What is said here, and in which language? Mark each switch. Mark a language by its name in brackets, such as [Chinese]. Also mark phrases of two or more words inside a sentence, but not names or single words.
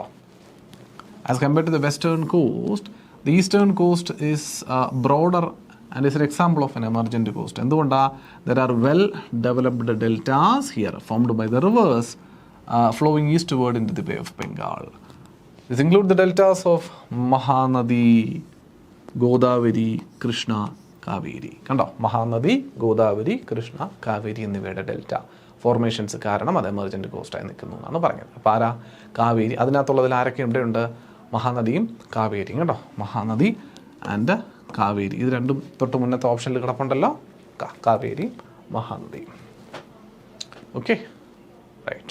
[English] As compared to the western coast, the eastern coast is broader and is an example of an emergent coast. And there are well-developed deltas here formed by the rivers flowing eastward into the Bay of Bengal. This includes the deltas of Mahanadi, Godavari, Krishna, Kaveri. [Malayalam] Kando, Mahanadi, Godavari, Krishna, Kaveri എന്നിവയുടെ [English] delta formations [Malayalam] കാരണം അത് [English] emergent coastആയി [Malayalam] നിൽക്കുന്നു എന്നാണ് പറഞ്ഞത്. അപ്പോൾ ആരാ? കാവേരി. അതിനകത്തുള്ളതിൽ ആരൊക്കെ ഇവിടെയുണ്ട്? മഹാനദിയും കാവേരിയും കേട്ടോ. മഹാനദി ആൻഡ് കാവേരി, ഇത് രണ്ടും തൊട്ട് മുന്നത്തെ ഓപ്ഷനിൽ കിടപ്പുണ്ടല്ലോ. കാവേരിയും മഹാനദിയും. [English] okay, right.